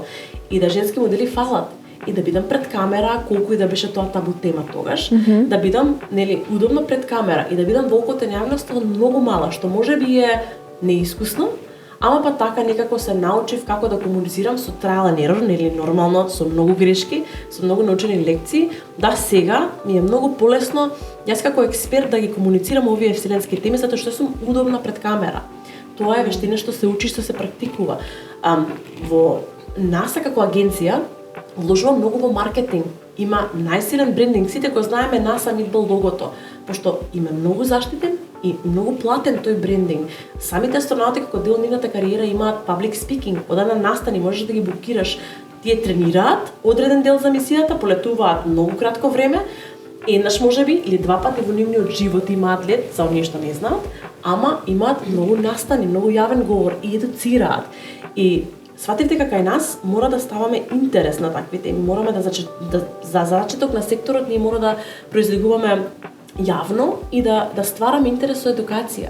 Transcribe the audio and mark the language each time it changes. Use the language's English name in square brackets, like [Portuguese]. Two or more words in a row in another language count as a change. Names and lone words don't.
[Macedonian] И да женски модели фалат. И да бидам пред камера, колку и да беше тоа табу тема тогаш, да бидам удобно пред камера и да бидам во окото на јавноста многу мала, што можеби е неискусно, ама па така некако се научив како да комуницирам со трајал [English] and error, [Macedonian] нормално, со многу грешки, со многу научени лекции. Да, сега ми е многу полесно, јас како експерт да ги комуницирам овие вселенски теми, затоа што сум удобна пред камера. Тоа е вештина што се учи, што се практикува. Во NASA како агенција вложува многу во маркетинг. Има најсилен брендинг. Сите го знаеме NASA Meatball логото, пошто има многу заштитен и многу платен тој брендинг. Самите астронаути како дел од нивната кариера имаат [English] public speaking. [Macedonian] Одена настани можеш да ги букираш. Тие тренираат одреден дел за мисијата, полетуваат многу кратко време, еднаш можеби или два пати во нивниот живот имаат лет, за оние што не знаат, ама имаат многу настани, многу јавен говор и едуцираат. И сватив дека кај нас мора да ставаме интерес на такви теми, мораме за зачеток на секторот, ние мора да произлегуваме јавно и да ствараме интерес со едукација.